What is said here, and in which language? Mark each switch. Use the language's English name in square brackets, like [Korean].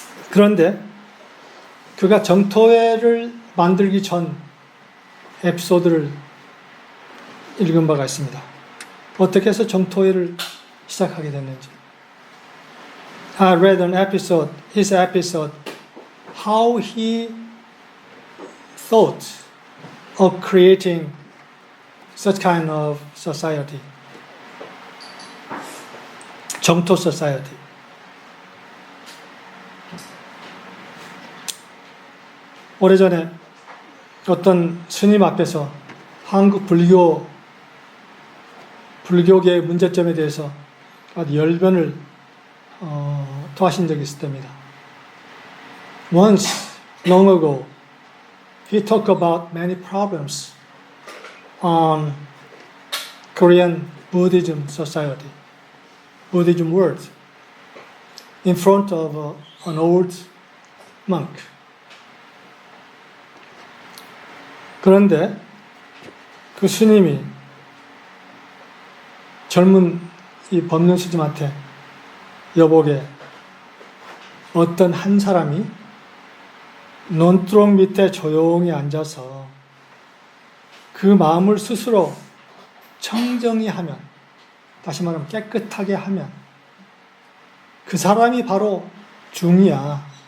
[Korean] 그런데 그가 정토회를 만들기 전 에피소드를 읽은 바가 있습니다. 어떻게 해서 정토회를 시작하게 됐는지. [English] I read his episode, how he thought of creating such kind of society. 정토 society. [Korean] 오래전에 어떤 스님 앞에서 한국 불교계의 문제점에 대해서 아주 열변을 토하신 적이 있을 때입니다. [English] Once, long ago, he talked about many problems on Korean Buddhism society, Buddhism world, in front of an old monk. [Korean] 그런데 그 스님이 젊은 이 법륜 스님한테 여보게 어떤 한 사람이 논두렁 밑에 조용히 앉아서 그 마음을 스스로 청정히 하면, 다시 말하면 깨끗하게 하면 그 사람이 바로 중이야.